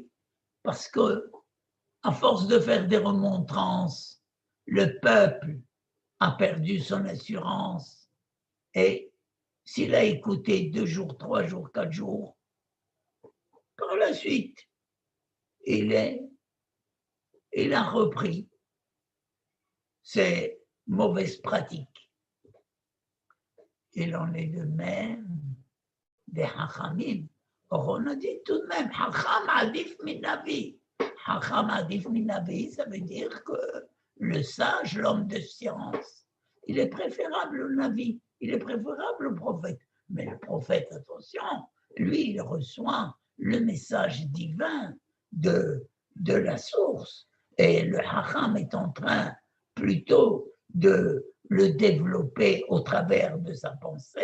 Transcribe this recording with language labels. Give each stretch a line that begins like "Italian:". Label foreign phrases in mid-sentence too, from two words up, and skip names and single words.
French: parce que, à force de faire des remontrances, le peuple a perdu son assurance et s'il a écouté 2 jours, 3 jours, 4 jours, par la suite, il a repris ces mauvaises pratiques. Il en est de même des hachamim. Or, on a dit tout de même,
Hebrew: חכם עדיף מנביא. חכם עדיף מנביא,
French: ça veut dire que le sage, l'homme de science, il est préférable au navi, il est préférable au prophète. Mais le prophète, attention, lui, il reçoit le message divin de la source. Et le hacham est en train plutôt de le développer au travers de sa pensée.